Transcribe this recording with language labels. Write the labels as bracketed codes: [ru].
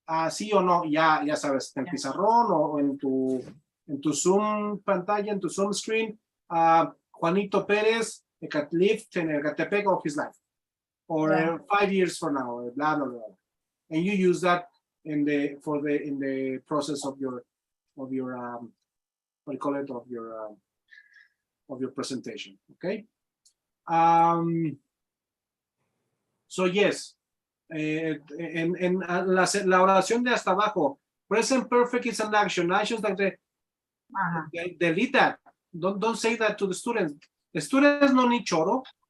[es] Sí o no, ya sabes, en el pizarrón o en tu Zoom pantalla, en tu Zoom screen, Juanito Pérez [en] lived in Ecatepec all his life, or 5 years from now, [es] blah, blah, blah. [en] And you use that in the process of your what do you call it, of your presentation, okay? So yes, [es] en la oración de hasta abajo, [en] present perfect is an action. Actions like delete that. Don't say that to the students. The students don't need choro.